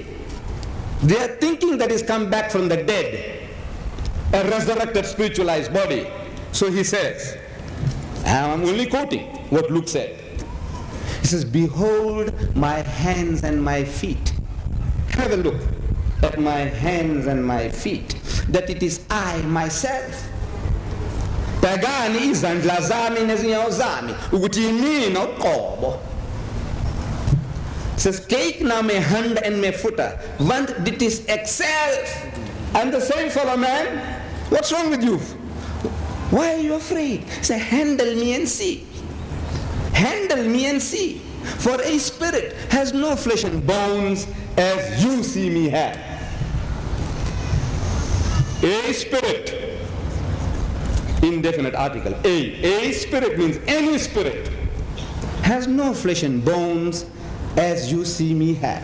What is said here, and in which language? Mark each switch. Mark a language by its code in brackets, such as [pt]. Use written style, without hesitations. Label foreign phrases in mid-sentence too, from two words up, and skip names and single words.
[en] They are thinking that he's come back from the dead, a resurrected spiritualized body. So he says, I'm only quoting what Luke said. He says, behold my hands and my feet. Have a look at my hands and my feet, that it is I myself. [zu] Pagani izandla zami nezinyawo zami ukuthi yimina uqobo. [en] Says, [af] kyk na my hand and my voete, want dit is ek self. [en] I'm the same fellow man. What's wrong with you? Why are you afraid? Say, handle me and see. Handle me and see. For a spirit has no flesh and bones as you see me have. A spirit, indefinite article, a spirit means any spirit, has no flesh and bones as you see me have.